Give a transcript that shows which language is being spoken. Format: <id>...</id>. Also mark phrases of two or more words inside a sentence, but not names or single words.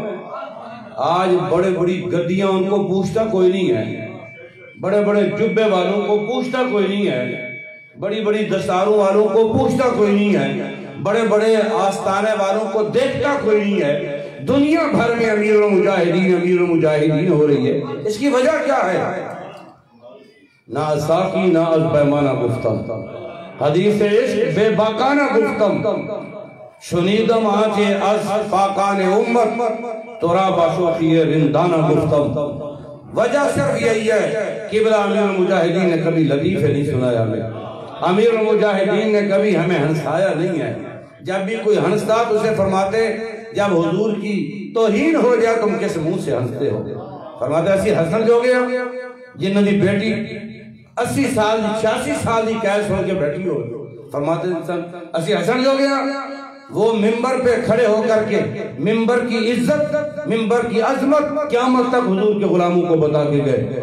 <ur>آج بڑے بڑی گدیاں ان کو پوچھتا کوئی نہیں ہے، بڑے بڑے جبے والوں کو پوچھتا کوئی نہیں ہے، بڑی بڑی دستاروں والوں کو پوچھتا کوئی نہیں ہے، بڑے بڑے آستانے والوں کو دیکھتا کوئی نہیں ہے، دنیا بھر میں امیر المجاہدین ہو رہی ہے، اس کی وجہ کیا ہے؟</ur> <fa>نہ ساقی نہ از پیمانہ گفتم، حدیث عشق بے باکانہ گفتم، شنیدم آنچے از پاکان امت، ترا باشوخی رندانہ گفتم۔</fa> <ur>وجہ صرف یہی ہے کہ بلا امیر المجاہدین نے کبھی لطیفے نہیں سنایا ہمیں، امیر المجاہدین نے کبھی ہمیں ہنسایا نہیں ہے۔ جب بھی کوئی ہنستا تو اسے فرماتے جب حضور کی توہین ہو جائے تم کس منہ سے ہنستے ہو؟</ur> <pa>فرماتے ایسی ہنسن جو گیا جنہوں دی بیٹی 80 سال 86 سال دی قید ہو کے بیٹھی ہو، فرماتے ایسی ہنسن جو گیا</pa> <ur>وہ ممبر پہ کھڑے ہو کر کے ممبر کی عزت، ممبر کی عظمت قیامت تک حضور کے غلاموں کو بتا کے گئے۔</ur>